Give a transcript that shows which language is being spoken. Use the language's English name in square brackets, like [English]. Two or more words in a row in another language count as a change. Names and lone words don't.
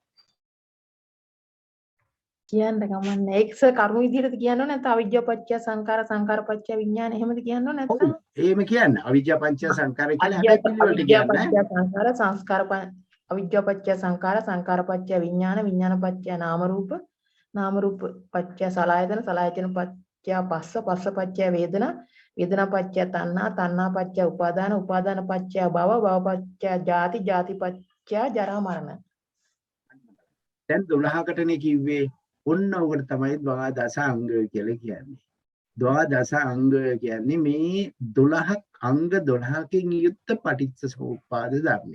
[Sinhala] කියන්න කමන්නේ. ඒක සර් කර්ම විදිහට කියන්න ඕනේ නැත්නම් [Pali] අවිද්‍යාපච්චය සංඛාර සංඛාරපච්චය විඥාන [Sinhala] එහෙමද කියන්න ඕනේ නැත්නම්? එහෙම කියන්න. [Pali] අවිද්‍යාපච්චය සංඛාර [Sinhala] කියලා හැබැයි පිළිවෙලට කියන්න. [Pali] අවිද්‍යාපච්චය සංඛාර සංඛාරපච්චය විඥාන විඥානපච්චය නාම රූප පච්චය සලආයතන සලආයතන පච්චය පස්ස පච්චය වේදනා වේදනාපච්චය තණ්හා පච්චය උපාදාන පච්චය භව පච්චය ජාති පච්චය ජරා මරණ. [Sinhala] දැන් 12කටනේ කිව්වේ. ඔන්න ඔකට තමයි ද්වාදස අංග කියලා කියන්නේ. ද්වාදස අංග කියන්නේ මේ 12 අංග 12කින් යුක්ත පටිච්චසමුප්පාද ධර්මය.